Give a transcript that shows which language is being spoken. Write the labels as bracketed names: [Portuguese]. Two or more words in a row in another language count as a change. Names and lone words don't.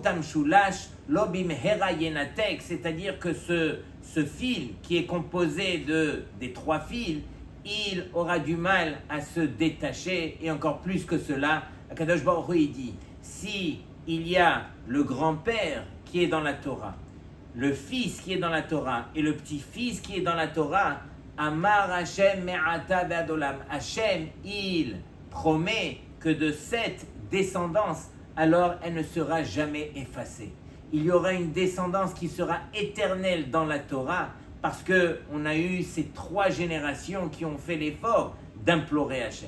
[Hebrew] המשולש לא במהרה ינתק, [French] c'est-à-dire que ce fil qui est composé des 3 fils, il aura du mal à se détacher, et encore plus que cela, Akadosh Baruch Hu dit, si il y a le grand-père qui est dans la Torah, le fils qui est dans la Torah et le petit-fils qui est dans la Torah, [Hebrew] אמר השם מעתה ועד עולם. [French] Hashem, il promet que de cette descendance, alors elle ne sera jamais effacée. Il y aura une descendance qui sera éternelle dans la Torah parce qu'on a eu ces 3 générations qui ont fait l'effort d'implorer Hashem.